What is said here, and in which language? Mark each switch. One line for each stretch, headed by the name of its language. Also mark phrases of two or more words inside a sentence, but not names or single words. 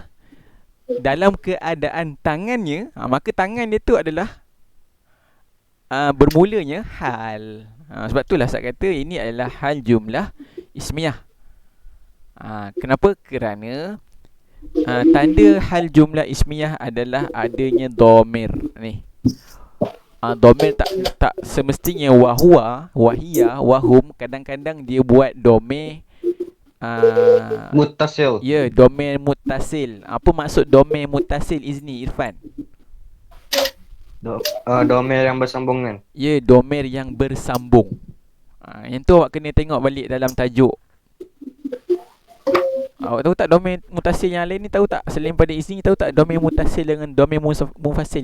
Malay: Dalam keadaan tangannya, maka tangan dia tu adalah bermulanya hal. Sebab itulah saya kata ini adalah hal jumlah ismiyah. Kenapa? Kerana tanda hal jumlah ismiyah adalah adanya domir ni. Domir tak semestinya
Arabic: وهو، وهي، وهم.
Malay: Kadang-kadang dia buat domir Muttasil. ya, domir muttasil. Apa maksud domir muttasil Izni Irfan? Domir yang bersambung kan? Ya, domir yang bersambung. Yang tu awak kena tengok balik dalam tajuk. Awak tahu tak domir mutasil yang lain ni, tahu tak? Selain pada Izni, tahu tak domir mutasil dengan domir munfasil?